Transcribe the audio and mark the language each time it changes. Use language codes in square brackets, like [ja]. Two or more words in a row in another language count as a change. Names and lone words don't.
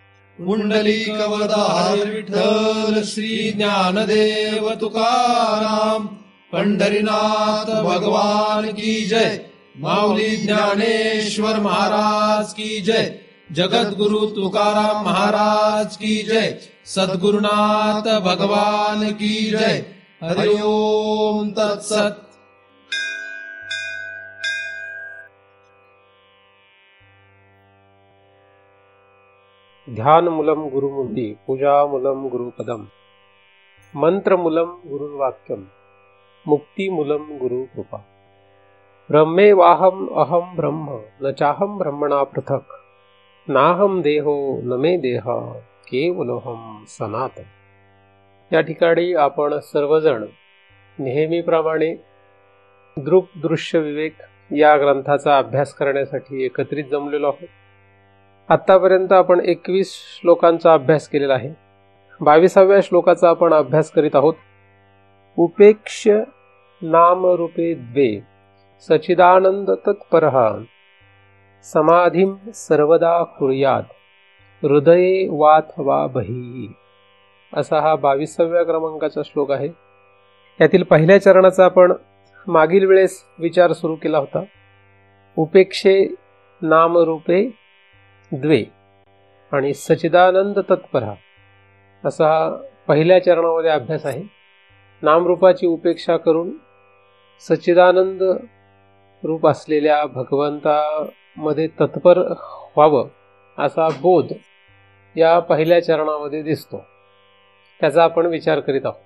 [hi] पुंडलिकवरदारी विठ्ठल श्री ज्ञानदेव तुकाराम पंढरीनाथ भगवान की जय। माऊली ज्ञानेश्वर महाराज की जय। जगद्गुरु तुकाराम महाराज की जय। सद्गुरुनाथ भगवान की जय। [sa] हरि ओम तत्सत। ध्यानमूलं गुरुमूर्ति पूजामूलं गुरुपदम मंत्रमूलं गुरुर्वाक्यम मुक्तिमूलं गुरुकृपा। ब्रह्मेवाहम् अहं ब्रह्म न चाहं ब्रह्मणा पृथक् नाहं देहो न मे देह केवलोहम सनातन। [mr] या ठिकाणी आपण सर्वजण नेहमीप्रमाणे दृश्य विवेक या ग्रंथाचा अभ्यास करण्यासाठी एकत्रित जमलेलो आहोत। आतापर्यंत आपण 21 श्लोकांचा अभ्यास केलेला आहे। 22व्या श्लोकाचा आपण अभ्यास करीत आहोत। [sa] उपेक्ष नाम रूपे द्वे सचिदानंद तत्परः समाधिं सर्वदा कुर्यात हृदये वाथवा बहिः, [mr] असा हा 22व्या क्रमांकाचा श्लोक आहे। यातील पहिल्या चरणाचा आपण मागील वेळेस विचार सुरू केला होता। [sa] उपेक्षे नाम रूपे द्वे [mr] आणि [sa] सचिदानंद तत्परः [mr] असा पहिल्या चरणामध्ये अभ्यास आहे। नामरूपाची उपेक्षा करून सच्चिदानंद रूप असलेल्या भगवंतामध्ये तत्पर व्हावं असा बोध या पहिल्या चरणामध्ये दिसतो, त्याचा आपण विचार करीत आहोत।